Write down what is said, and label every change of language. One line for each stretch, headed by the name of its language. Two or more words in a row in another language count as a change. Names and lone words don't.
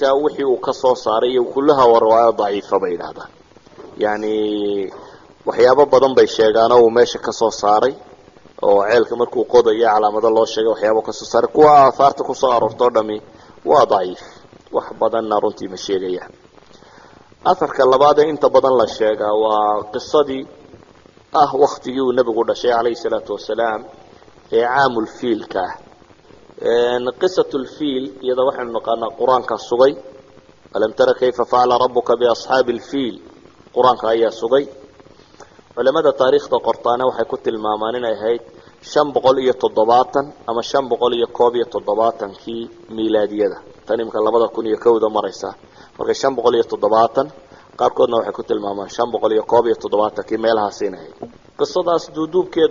Somali: wixii uu ka soo saaray iyo kullaha riwaayad daciif bay yiraahdaan yani waxyaabo badan bay sheegaan oo meesha ka soo saaray oo ceelka markuu qodayo calaamado loo sheegay waxyaabo ka soo saaray kuwa aasaarta ku soo aroorto dhami waa daciif wax badan runtii ma sheegayaan afarka labaad inta badan la sheegaa waa qisadii waqtigii uu nabigu dhashay
Arabic: عليه الصلاة والسلام
Somali: ee caamul fiilka
Arabic: قصة الفيل
Somali: iyada waxaan naqaanaa quraanka sugay
Arabic: ألم تر كيف فعل ربك بأصحاب الفيل
Somali: quraanka ayaa sugay culimada taariikhda qortaana waxay ku tilmaamaan inay ahayd 570 ama 571 kii miilaadiyada tan imka 2001 maraysa marka 570 qaarkoodna waxay ku tilmaamaan 571 kii meelahaas inay qisadaas duuduubkeeda